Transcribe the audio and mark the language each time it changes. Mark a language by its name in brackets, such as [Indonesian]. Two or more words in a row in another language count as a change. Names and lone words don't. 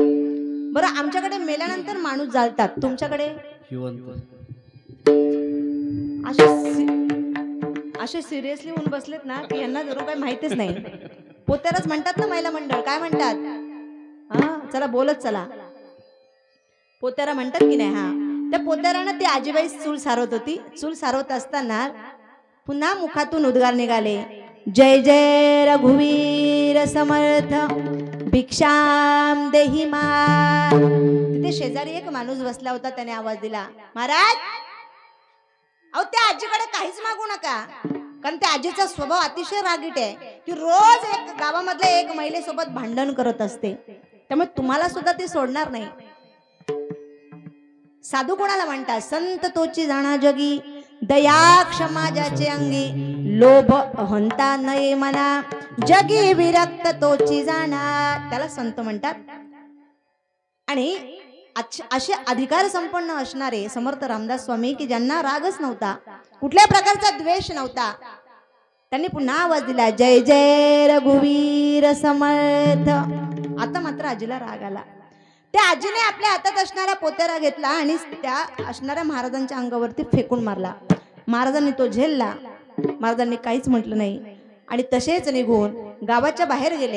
[Marathi] बरं, आमच्याकडे मेल्यानंतर माणूस जाळतात, तुमच्याकडे असे सिरियसली होऊन बसलेत ना की यांना जरूर काही माहितीच नाही. पोत्यारच म्हणतात ना महिला मंडळ, काय म्हणतात? हा चला बोलत चला, पोत्यारा म्हणतात की नाही? हा, त्या पोत्यारानं ती आजीबाई चूल सारवत होती. चूल सारवत असताना पुन्हा मुखातून उद्गार निघाले, जय जय रघुवीर समर्थ [Sanskrit] भिक्षाम देही [Marathi] मा. तिथे शेजारी एक माणूस बसला होता, त्याने आवाज दिला, महाराज अहो त्या आजीकडे काहीच मागू नका, कारण त्या आजीचा स्वभाव अतिशय रागीट आहे. ती रोज एक गावामधल्या एक महिलेसोबत भांडण करत असते, त्यामुळे तुम्हाला सुद्धा ती सोडणार नाही. साधू कोणाला म्हणतात? संत तोची जाणा जगी दया क्षमा ज्याचे अंगी लोभ अहंता नये मना जगी विरक्त तोची जाणा, त्याला संत म्हणतात. आणि असे अधिकार संपन्न असणारे समर्थ रामदास स्वामी की ज्यांना रागच नव्हता, कुठल्या प्रकारचा द्वेष नव्हता, त्यांनी पुन्हा आवाज दिला, जय जय रघुवीर समर्थ. आता मात्र आजीला राग आला. त्या आजीने आपल्या हातात असणारा पोत्यारा घेतला आणि त्या असणाऱ्या महाराजांच्या अंगावरती फेकून मारला. महाराजांनी तो झेलला, महाराजांनी काहीच म्हटलं नाही आणि तसेच निघून गावाच्या बाहेर गेले.